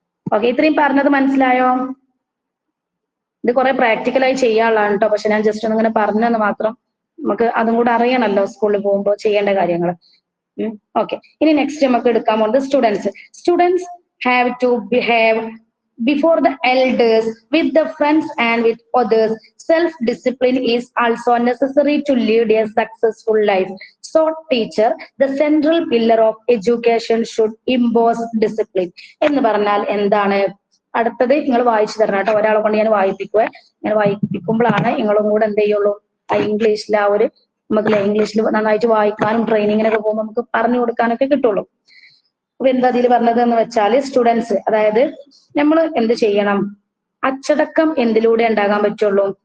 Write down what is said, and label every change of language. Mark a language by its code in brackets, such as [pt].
[ml] Okay, ഇത്രയും പറഞ്ഞത് മനസ്സിലായോ? ഇത് കുറെ പ്രാക്ടിക്കലായി ചെയ്യാനുള്ളതാണ് കേട്ടോ. പക്ഷെ ഞാൻ ജസ്റ്റ് ഒന്നിങ്ങനെ പറഞ്ഞെന്ന് മാത്രം. നമുക്ക് അതും കൂടെ അറിയണമല്ലോ സ്കൂളിൽ പോകുമ്പോൾ ചെയ്യേണ്ട കാര്യങ്ങൾ. ഓക്കെ, ഇനി നെക്സ്റ്റ് നമുക്ക് എടുക്കാൻ പോകുന്നത് [en] Students have to behave before the elders, with the friends and with others. Self-discipline is also necessary to lead a successful life. So teacher, the central pillar of education, should impose discipline. [ml] എന്ന് പറഞ്ഞാൽ എന്താണ്? അടുത്തത് നിങ്ങൾ വായിച്ചു തരണം കേട്ടോ. ഒരാളെ കൊണ്ട് ഞാൻ വായിപ്പിക്കുവേ. ഞാൻ വായിപ്പിക്കുമ്പോഴാണ് നിങ്ങളും കൂടെ എന്ത് ചെയ്യുള്ളൂ, ഇംഗ്ലീഷിൽ നമുക്ക് ഇംഗ്ലീഷിൽ നന്നായിട്ട് വായിക്കാനും ട്രെയിനിങ്ങിനൊക്കെ പോകുമ്പോൾ നമുക്ക് പറഞ്ഞു കൊടുക്കാനൊക്കെ കിട്ടുള്ളൂ. അപ്പൊ എന്താ അതിൽ പറഞ്ഞത് എന്ന് വെച്ചാൽ, സ്റ്റുഡൻസ് അതായത് നമ്മൾ എന്ത് ചെയ്യണം, അച്ചടക്കം എന്തിലൂടെ ഉണ്ടാകാൻ പറ്റുള്ളൂ?